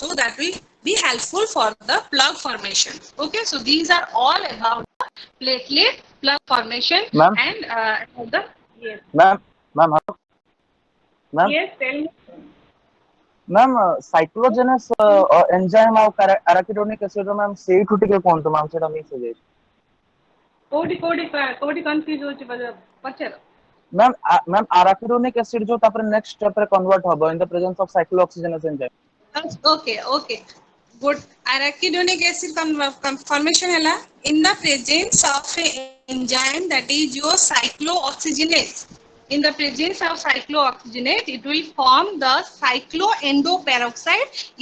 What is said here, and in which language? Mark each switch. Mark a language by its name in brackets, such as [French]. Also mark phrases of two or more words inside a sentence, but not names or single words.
[English] So that will be helpful for the plug formation. Okay, so these are all about the platelet plug formation. Ma'am? And the yes. Ma'am, hello. Ma'am, Yes, tell me. ma'am, cyclogenous enzyme of arachidonic acid, ma'am, [Odia] ସେଇଠୁ ଟିକେ କୁହନ୍ତୁ ma'am, ସେଇଟା miss ହେଇଯାଇଛି. କୋଉଠି confuse ହଉଛି ପଚାର. [English] Ma'am, arachidonic acid [Odia] ଯୋ ତାପର [English] next step रे convert हब in the presence of cyclooxygenase enzyme. Okay. Good. Arachidonic acid formation hela in the presence of an enzyme, that is your cyclooxygenase. in the presence of cyclooxygenate, it will form the cycloendoperoxide.